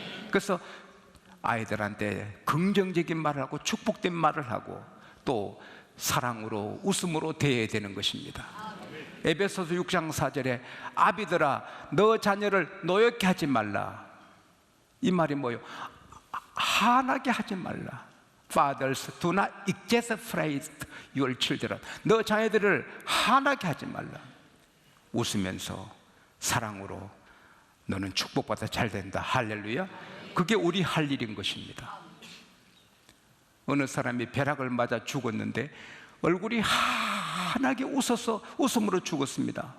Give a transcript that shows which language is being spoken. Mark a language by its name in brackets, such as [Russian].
[Korean] 그래서 아이들한테 긍정적인 말을 하고 축복된 말을 하고 또 사랑으로 웃음으로 대해야 되는 것입니다. 에베소서 6장 4절에 아비들아 너 자녀를 노엽게 하지 말라. 이 말이 뭐예요? 한하게 하지 말라. [English] Fathers, do not exasperate your children. [Korean] 너 자녀들을 한하게 하지 말라. 웃으면서 사랑으로 너는 축복받아 잘 된다. 할렐루야. 그게 우리 할 일인 것입니다. 어느 사람이 벼락을 맞아 죽었는데 얼굴이 환하게 웃어서 웃음으로 죽었습니다.